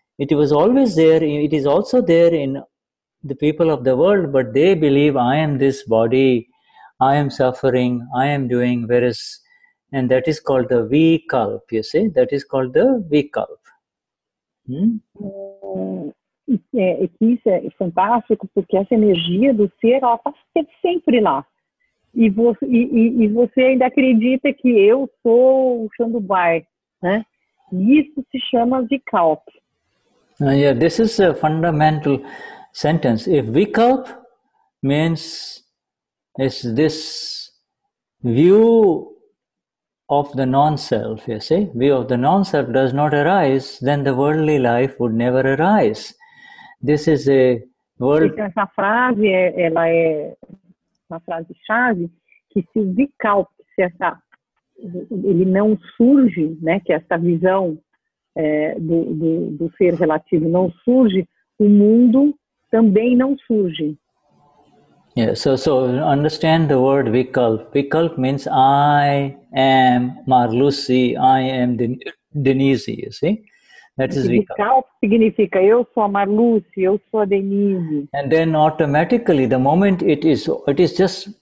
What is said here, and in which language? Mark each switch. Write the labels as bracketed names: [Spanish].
[English] It was always there. It is also there in the people of the world, but they believe I am this body, I am suffering, I am doing, and that is called the vikalp, you see, that is called the vikalp. [Portuguese] Isso é fantástico, porque essa energia do ser, ela está sempre lá. E você ainda acredita que eu sou o Shandubai, né? E isso se chama vikalp. [English] Yeah, this is a fundamental sentence. If vikalp means is this view of the non-self, you see, view of the non-self does not arise, then the worldly life would never arise. This is a word. [Portuguese] Essa frase, ela é uma frase-chave, que se o vikalp, ele não surge, né, que essa visão do ser relativo não surge, o mundo também não surge. [English] Yeah, so understand the word vikalp. Vikalp means I am Marlusi, I am Denize, you see? That is [Portuguese] vikalp significa eu sou a Marlusi, eu sou a Denize. [English] And then automatically, the moment it is just